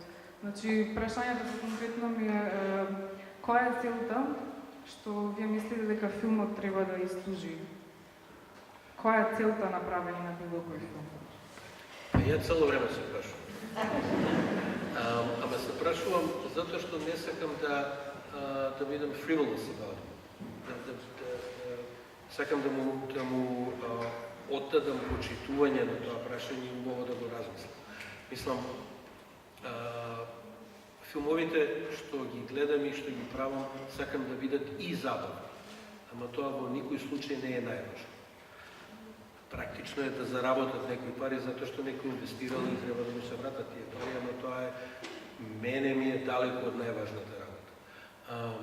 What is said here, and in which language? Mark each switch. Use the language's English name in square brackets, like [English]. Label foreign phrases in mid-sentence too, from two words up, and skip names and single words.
[Macedonian] Значи, прашањето конкретно ми е која е целта што вие мислите дека филмот треба да изслужи? Која е целта на правење на било кој филм? Ја цело време се прашувам. Ама се прашувам затоа што не сакам да бидам [English] frivolous about it. [Macedonian] Сакам да му оттадам почитување на тоа прашање и убаво да го размислам. Мислам, филмовите што ги гледам и што ги правам, сакам да бидат и забавни. Ама тоа во никој случај не е најважно. Практично е да заработат некои пари, затоа што некој инвестирал и треба да му се вратат тие пари, ама тоа е, мене ми е далеко од најважната работа.